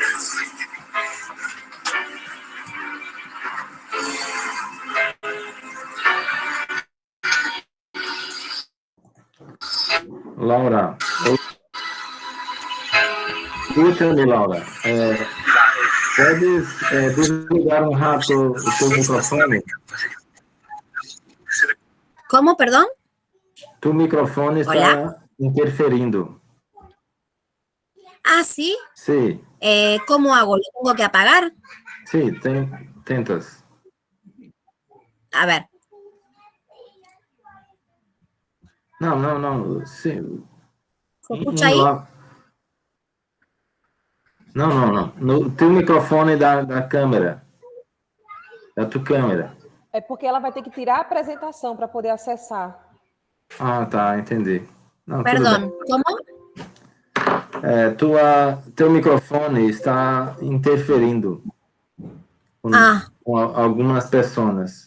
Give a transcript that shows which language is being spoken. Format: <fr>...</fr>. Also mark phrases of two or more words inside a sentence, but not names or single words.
<es>Laura, escúchame, Laura.</es> <pt>Puedes desligar</pt> <es>un rato</es> <pt>o teu microfone?</pt> <es>¿Cómo, perdón?</es> <pt>Tu microfone está</pt> <es>Hola.</es> <pt>interferindo.</pt> <es>Ah, ¿sí? Sí, ¿Cómo hago? ¿Lo tengo que apagar? sí,</es> <pt>tentas.</pt> <es>A ver.</es> <pt>Não, sim.</pt> <es>¿Se escucha ahí?</es> <pt>Não. No teu microfone da câmera. Da tua câmera. É porque ela vai ter que tirar a apresentação para poder acessar. Ah, tá, entendi. Não,</pt> <es>Perdón, ¿cómo?</es> <pt>Teu microfone está interferindo com algumas pessoas.</pt>